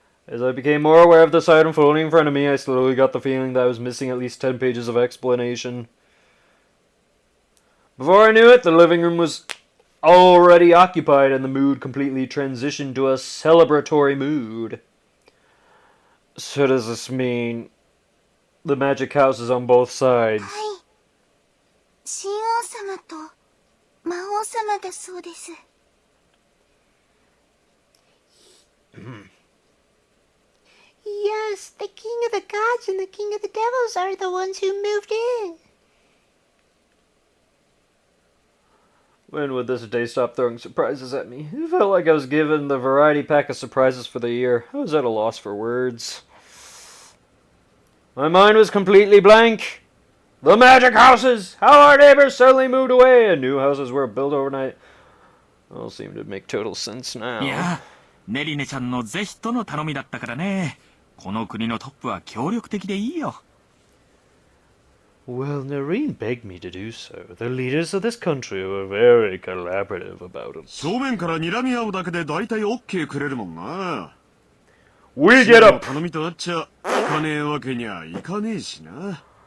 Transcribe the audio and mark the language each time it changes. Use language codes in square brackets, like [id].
[en] As I became more aware of the sight unfolding in front of me, I slowly got the feeling that I was missing at least 10 pages of explanation. Before I knew it, the living room was already occupied and the mood completely transitioned to a celebratory mood. So does this mean the magic house is on both sides? [ja] はい。神王様と魔王様だそうです。 [en] Yes, the king of the gods and the king of the devils are the ones who moved in. When would this day stop throwing surprises at me? It felt like I was given the variety pack of surprises for the year. I was at a loss for words. My mind was completely blank. The magic houses! How our neighbors suddenly moved away and new houses were built overnight. All seem to make total sense now. [ja] いや、ネリネちゃんの是非との頼みだったからね。この国のトップは協力的でいいよ。 [en] Well, Nareen begged me to do so. The leaders of this country were very collaborative about it. [ja] 正面から睨み合うだけで大体 OK くれるもんな。 [en] We get a... [ja] 頼みとあっちゃいかねえわけにはいかねえしな。